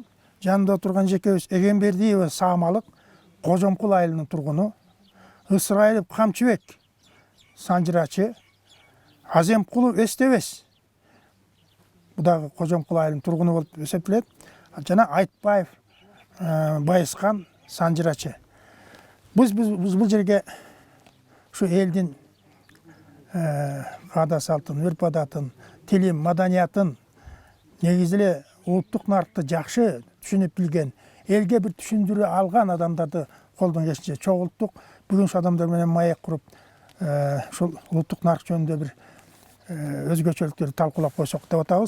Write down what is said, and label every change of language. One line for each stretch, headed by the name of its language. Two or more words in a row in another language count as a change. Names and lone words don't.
Kyrgyz: Жанымда отурган жекебиз Эгембердиева Саамалык, Кожомкул айылынын тургуну. Ысырайылов Камчыбек санжырачы, Аземкулов Эстебес, бу дагы Кожомкул айылынын тургуну болуп эсептелет. Жана Айтбаев Байыскан санжырачы. Биз бу жерге şu элдин каада салтын, өрп адатын, тилин, маданиятын негизи эле улуттук наркты жакшы түшүнүп билген, элге бир түшүндүрө алган адамдарды колдон келишинче чогулттук. Бүгүн ошол адамдар менен маек куруп, ушул улуттук нарк жөнүндө бир өзгөчөлүктөрдү талкуулап койсок деп атабыз.